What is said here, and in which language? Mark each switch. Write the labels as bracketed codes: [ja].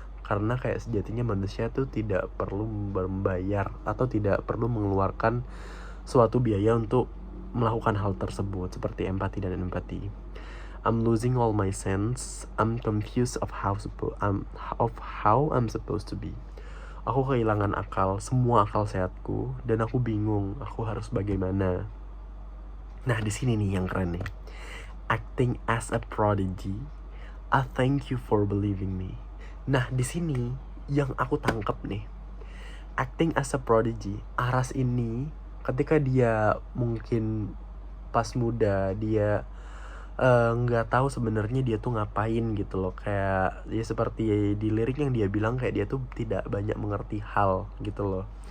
[id] Karena kayak sejatinya manusia tuh tidak perlu membayar atau tidak perlu mengeluarkan suatu biaya untuk melakukan hal tersebut seperti empati dan empati. [en] I'm losing all my sense. I'm confused of how I'm supposed to be. [id] Aku kehilangan akal, semua akal sehatku, dan aku bingung aku harus bagaimana. Nah, di sini nih yang keren nih. [en] Acting as a prodigy. I thank you for believing me. [id] Nah, di sini yang aku tangkap nih. [en] Acting as a prodigy. [id] Aras ini ketika dia mungkin pas muda, dia nggak tahu sebenarnya dia tuh ngapain gitu loh. Kayak dia seperti di lirik yang dia bilang kayak dia tuh tidak banyak mengerti hal gitu loh.